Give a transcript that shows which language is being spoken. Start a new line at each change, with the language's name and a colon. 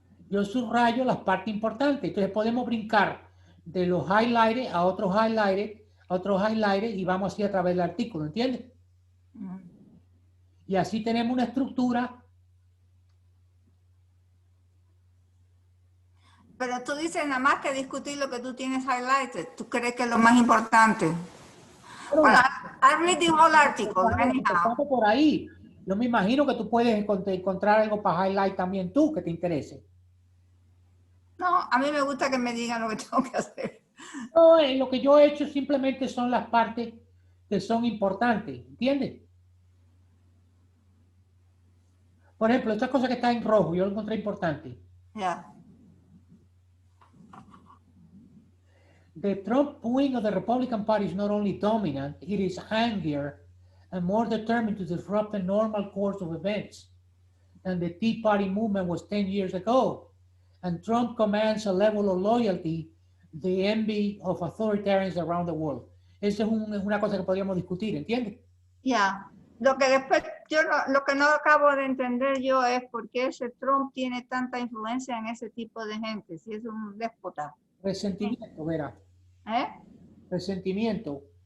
Spanish: Yo subrayo las partes importantes, entonces podemos brincar de los highlights a otros highlights y vamos así a través del artículo, ¿entiendes? Y así tenemos una estructura. Pero tú dices nada más que discutir lo que tú tienes highlighted. ¿Tú crees que es lo más importante? Pero
English: Well, I read the whole article anyhow.
Spanish: empezando por ahí. Yo me imagino que tú puedes encontrar algo para highlight también tú que te interese. No, a mí me gusta que me digan lo que tengo que hacer. No, lo que yo he hecho simplemente son las partes que son importantes, ¿entiendes? Por ejemplo, esta cosa que está en rojo, yo lo encontré importante. Ya.
English: The Trump wing of the Republican Party is not only dominant, it is angrier and more determined to disrupt the normal course of events than the Tea Party movement was 10 years ago. And Trump commands a level of loyalty, the envy of authoritarians around the world.
Spanish: Esa es una cosa que podríamos discutir, ¿entiendes? Ya. Lo que después, lo que no acabo de entender yo es por qué ese Trump tiene tanta influencia en ese tipo de gente, si es un déspota. Resentimiento, verá. ¿Eh? Resentimiento.